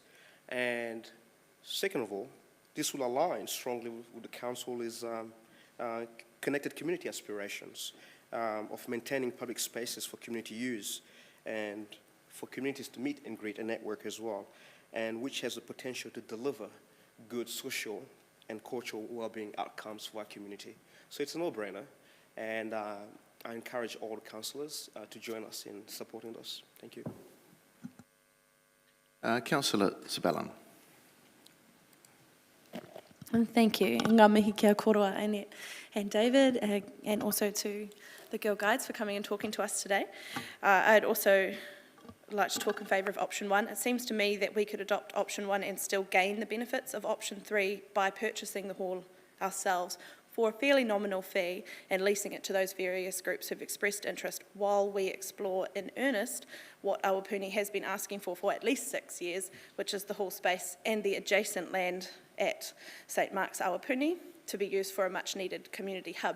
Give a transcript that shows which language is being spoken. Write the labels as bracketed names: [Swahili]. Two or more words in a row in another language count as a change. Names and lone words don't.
[English] And second of all, this will align strongly with the council's connected community aspirations of maintaining public spaces for community use and for communities to meet and greet and network as well, and which has the potential to deliver good social and cultural well-being outcomes for our community. So it's a no-brainer, and I encourage all the councillors to join us in supporting this. Thank you. Councillor Sabellin. Thank you. [Māori] Ngā mihi kia koroa, [English] Annette and David, and also to the Girl Guides for coming and talking to us today. I'd also like to talk in favour of option 1. It seems to me that we could adopt option 1 and still gain the benefits of option 3 by purchasing the hall ourselves for a fairly nominal fee and leasing it to those various groups who've expressed interest while we explore in earnest what Awapuni has been asking for at least 6 years, which is the hall space and the adjacent land at St Mark's Awapuni to be used for a much needed community hub.